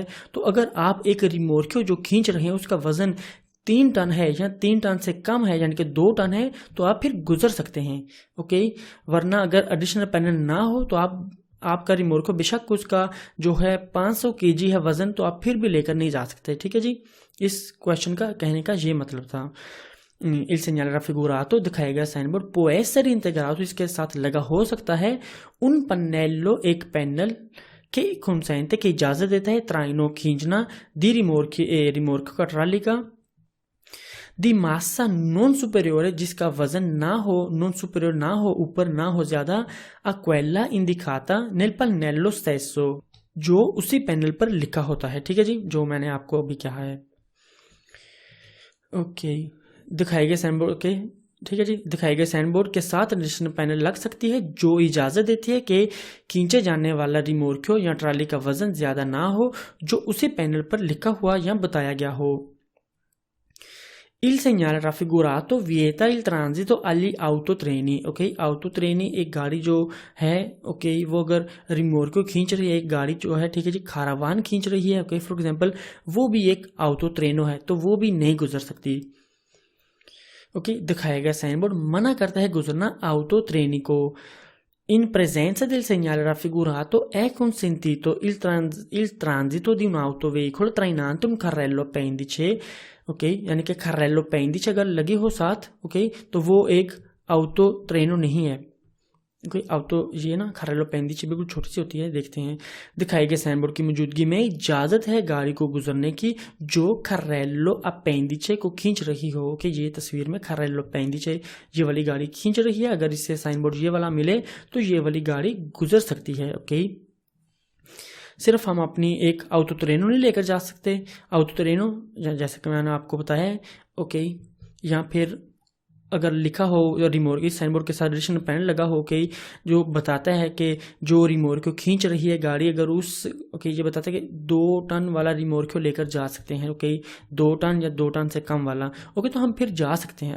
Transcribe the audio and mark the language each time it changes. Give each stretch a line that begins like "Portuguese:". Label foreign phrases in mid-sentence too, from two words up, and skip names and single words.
Hindi: तो अगर आप एक रिमोर्क्यो जो खींच रहे हैं उसका वजन 3 टन है या 3 टन से कम है, यानी कि 2 टन है, तो आप फिर गुजर सकते हैं, ओके। वरना अगर एडिशनल पैनल ना हो तो आपका रिमोर्क्यो बेशक उसका जो है
English: 500 kg
Hindi: है वजन, तो आप फिर भी लेकर नहीं जा सकते, ठीक है जी। इस क्वेश्चन का कहने का ये मतलब था।
Italian: Il segnale raffigurato
Hindi: दिखाया गया साइन बोर्ड
Italian: può essere integrato,
Hindi: इसके साथ लगा हो सकता है
Italian: un pannello,
Hindi: एक पैनल के consente, की इजाजत देता है traino, खींचना,
Italian: di rimorchio
Hindi: का, ट्राली का,
Italian: di massa non superiore,
Hindi: जिसका वजन ना हो,
Italian: non superiore
Hindi: ना हो, ऊपर ना हो ज्यादा,
Italian: a quella indicata nel pannello stesso,
Hindi: जो उसी पैनल पर लिखा होता है, ठीक है जी, जो मैंने आपको अभी कहा है, ओके। दिखाए गए साइन बोर्ड के, ठीक है जी, दिखाए गए साइन बोर्ड के साथ
English: additional panel
Hindi: लग सकती है जो इजाजत देती है कि खींचे जाने वाला रिमोर्क्यो या ट्राली का वजन ज्यादा ना हो जो उसी पैनल पर लिखा हुआ या बताया गया हो।
Italian: Il segnale raffigurato vieta il transito agli autotreni, ओके।
Hindi: autotreni एक गाड़ी जो है, ओके, वो अगर रिमोर्क्यो खींच रही है, एक गाड़ी जो है, ठीक है जी, खारावान खींच रही है, ओके,
English: for example,
Hindi: वो भी एक autotreno है, तो वो भी नहीं गुजर सकती, ओके। दिखाया गया साइन बोर्ड मना करता है गुजरना autotreni को।
Italian: In presenza del segnale raffigurato è consentito il transito di un autoveicolo trainante un carrello appendice,
Hindi: ओके, यानी कि
Italian: carrello appendice
Hindi: अगर लगे हो साथ, ओके, तो वो एक auto ट्रेनो नहीं है, ओके। auto ये ना
Italian: carrello appendice
Hindi: बिल्कुल छोटी सी होती है, देखते हैं। दिखाए गए साइन बोर्ड की मौजूदगी में इजाजत है गाड़ी को गुजरने की जो
Italian: carrello appendice
Hindi: को खींच रही हो, ओके। ये तस्वीर में
Italian: carrello appendice
Hindi: ये वाली गाड़ी खींच रही है, अगर इससे साइन बोर्ड ये वाला मिले तो ये वाली गाड़ी गुजर सकती है, ओके। सिर्फ हम अपनी एक autotreno नहीं लेकर जा सकते, autotreno जैसे कि मैंने आपको बताया है, ओके। या फिर अगर लिखा हो रिमोर्क, इस साइन बोर्ड के साथ
English: additional panel
Hindi: लगा हो, ओके, जो बताता है कि जो रिमोर्क्यो खींच रही है गाड़ी, अगर उस, ओके, ये बताता है कि 2 टन वाला रिमोर्क्यो लेकर जा सकते हैं, ओके, 2 टन या 2 टन से कम वाला, ओके, तो हम फिर जा सकते हैं।